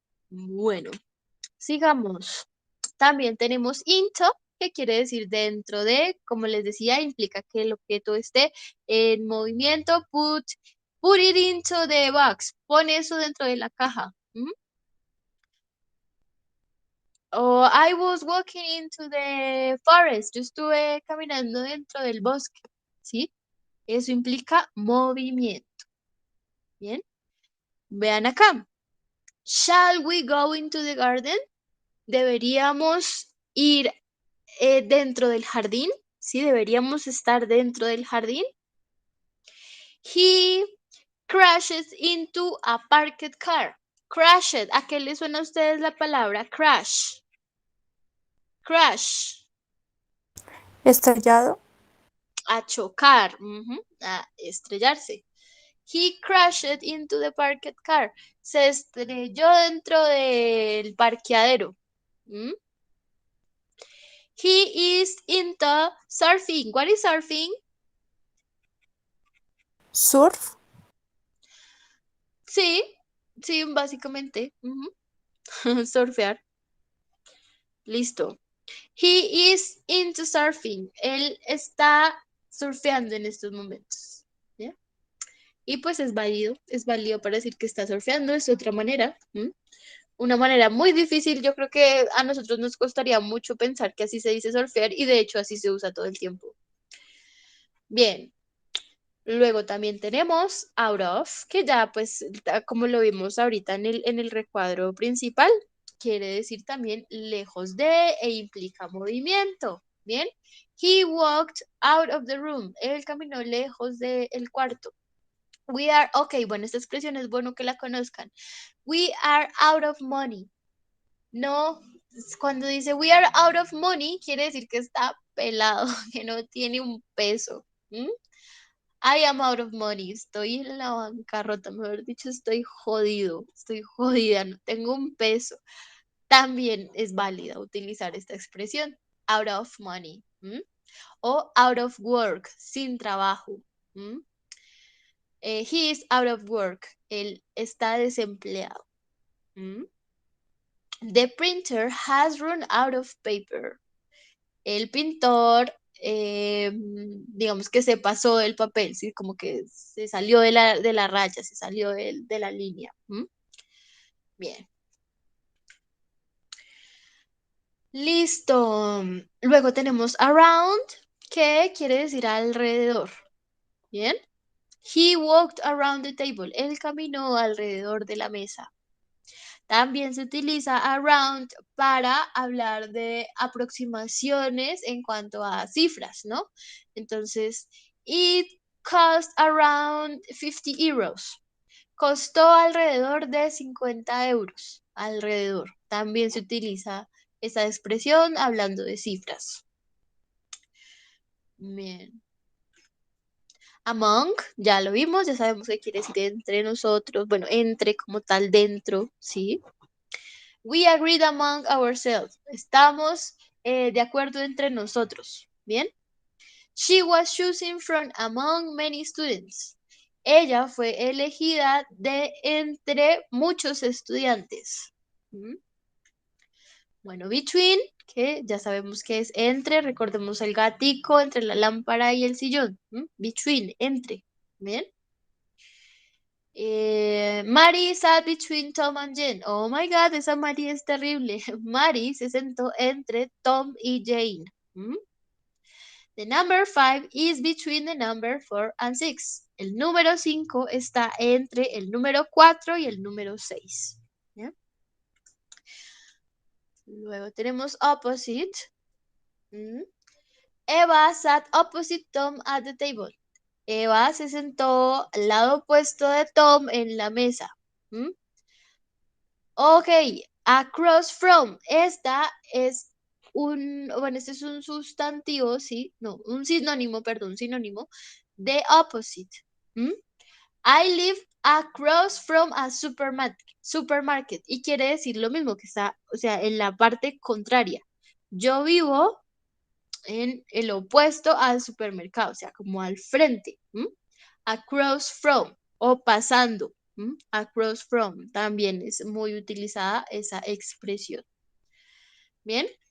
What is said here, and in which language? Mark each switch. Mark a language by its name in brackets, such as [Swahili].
[Spanish] Bueno, sigamos. También tenemos into, que quiere decir dentro de, como les decía, implica que el objeto esté en movimiento. [English] Put it into the box. [Spanish] Pon eso dentro de la caja. [English] O I was walking into the forest. [Spanish] Yo estuve caminando dentro del bosque. ¿Sí? Eso implica movimiento. Bien. Vean acá. [English] Shall we go into the garden? [Spanish] Deberíamos ir dentro del jardín. ¿Sí? Deberíamos estar dentro del jardín. [English] He crashes into a parked car. Crashed. [Spanish] ¿A qué le suena a ustedes la palabra crash? [English] Crash. [Spanish] Estrellado. A chocar. A estrellarse. [English] He crashed into the parked car. [Spanish] Se estrelló dentro del parqueadero. [English] He is into surfing. What is surfing? Surf. [Spanish] Sí, básicamente. Surfear. Listo. [English] He is into surfing. [Spanish] Él está surfeando en estos momentos. ¿Ya? Y pues es válido para decir que está surfeando, es otra manera. Una manera muy difícil, yo creo que a nosotros nos costaría mucho pensar que así se dice surfear y de hecho así se usa todo el tiempo. Bien. Luego también tenemos out of, que ya pues como lo vimos ahorita en el recuadro principal, quiere decir también lejos de e implica movimiento. Bien. [English] He walked out of the room. [Spanish] Él caminó lejos del cuarto. [English] We are, ok, [Spanish] bueno, esta expresión es bueno que la conozcan. [English] We are out of money. [Spanish] No, cuando dice [English] we are out of money, [Spanish] quiere decir que está pelado, que no tiene un peso. [English] I am out of money. [Spanish] Estoy en la bancarrota, mejor dicho, estoy jodido, estoy jodida, no tengo un peso. También es válida utilizar esta expresión, out of money. O out of work, sin trabajo. [English] He is out of work. [Spanish] Él está desempleado. [English] The printer has run out of paper. [Spanish] El pintor, digamos que se pasó del papel, ¿sí? Como que se salió de la raya, se salió de la línea. Bien. Listo. Luego tenemos around, que quiere decir alrededor. Bien. [English] He walked around the table. [Spanish] Él caminó alrededor de la mesa. También se utiliza around para hablar de aproximaciones en cuanto a cifras, ¿no? Entonces, [English] it cost around 50 euros. [Spanish] Costó alrededor de 50 euros. Alrededor. También se utiliza esa expresión hablando de cifras. Bien. Among, ya lo vimos, ya sabemos qué quiere decir entre nosotros. Bueno, entre como tal dentro, ¿sí? [English] We agreed among ourselves. [Spanish] Estamos de acuerdo entre nosotros. Bien. [English] She was chosen from among many students. [Spanish] Ella fue elegida de entre muchos estudiantes. Bueno, between, que ya sabemos que es entre. Recordemos el gatico entre la lámpara y el sillón. Between, entre. Bien. [English] Mary sat between Tom and Jane. Oh my God, [Spanish] esa Mary es terrible. Mary se sentó entre Tom y Jane. [English] The number 5 is between the number 4 and 6. [Spanish] El número 5 está entre el número 4 y el número 6. ¿Ya? Luego tenemos opposite. [English] Eva sat opposite Tom at the table. [Spanish] Eva se sentó al lado opuesto de Tom en la mesa. Ok, across from. Esta es este es un sustantivo, ¿sí? No, un sinónimo, perdón, sinónimo de opposite. [English] I live across from a supermarket. [Spanish] Y quiere decir lo mismo, que está, o sea, en la parte contraria. Yo vivo en el opuesto al supermercado, o sea, como al frente. Across from o pasando. Across from, también es muy utilizada esa expresión. Bien.